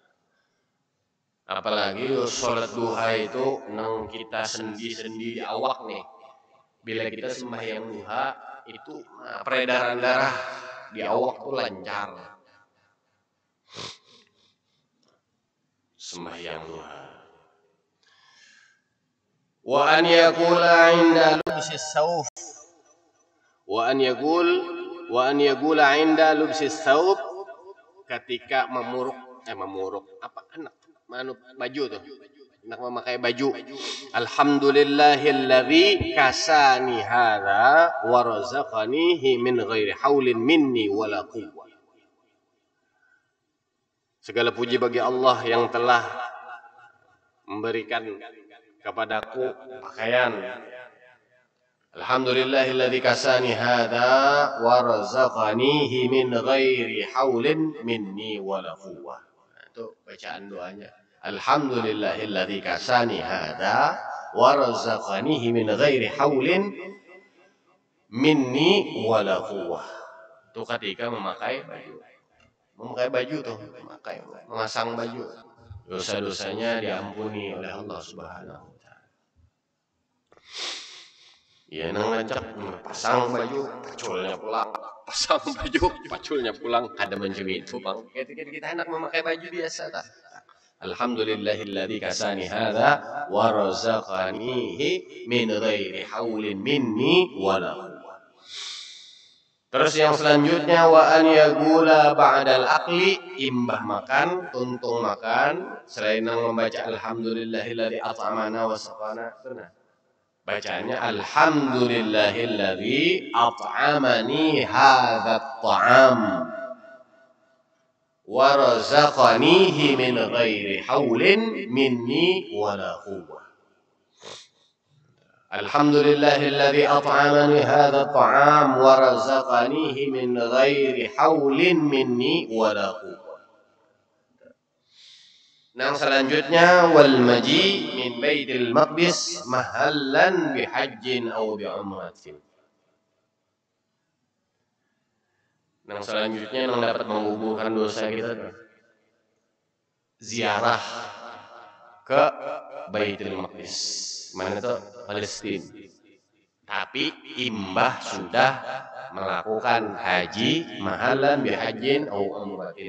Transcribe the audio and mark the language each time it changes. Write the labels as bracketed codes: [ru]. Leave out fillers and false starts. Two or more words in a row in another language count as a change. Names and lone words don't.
[bjn] Apalagi salat duha itu nang kita sendi-sendi di awak nih. Bila kita sembahyang duha itu peredaran darah di awak tuh lancar. Sembahyang duha. [ar] وأن يقول عند لبس الثوب. وأن يقول عند لبس الثوب, [bjn] ketika memuruk apa anak manut baju tuh. Hendak memakai baju. [ar] الحمد لله الذي كساني هذا ورزقنيه من غير حول مني ولا قوة. [id] Segala puji bagi Allah yang telah memberikan kepadaku pakaian. [ar] الحمد لله الذي كساني هذا ورزقنيه من غير حول مني ولا قوة. [bjn] Itu bacaan doanya. [ar] الحمد لله الذي كساني هذا ورزقنيه من غير حول مني ولا قوة. [bjn] Itu ketika memakai baju. Memakai baju tuh, memasang baju. Dosa-dosanya diampuni oleh Allah [ar] سبحانه وتعالى. [bjn] Ya nang lancak pasang baju, paculnya pulang. Pasang baju, paculnya pulang. Ada macam itu, Bang. Kita hendak memakai baju biasa tak? [ar] الحمد لله الذي كساني هذا ورزقنيه من غير حول مني ولا قوة. [bjn] Terus yang selanjutnya [ar] وأن يقول بعد الأكل, [bjn] imbah makan, tuntung makan, selain membaca [ar] الحمد لله الذي أطعمنا وسقانا. Bacaannya الحمد لله الذي أطعمني هذا الطعام ورزقنيه من غير حول مني ولا قوة. الحمد لله الذي أطعمني هذا الطعام ورزقنيه من غير حول مني ولا قوة. [bjn] Nang selanjutnya [ar] والمجيء من بيت المقدس مهلا بحج أو بعمرة. [bjn] Nang selanjutnya nang dapat menggugurkan dosa kita ziarah ke Baitul Maqdis. Mana itu? Palestina. Tapi imbah sudah melakukan haji [ar] مهلا بحج [bjn] atau umratin.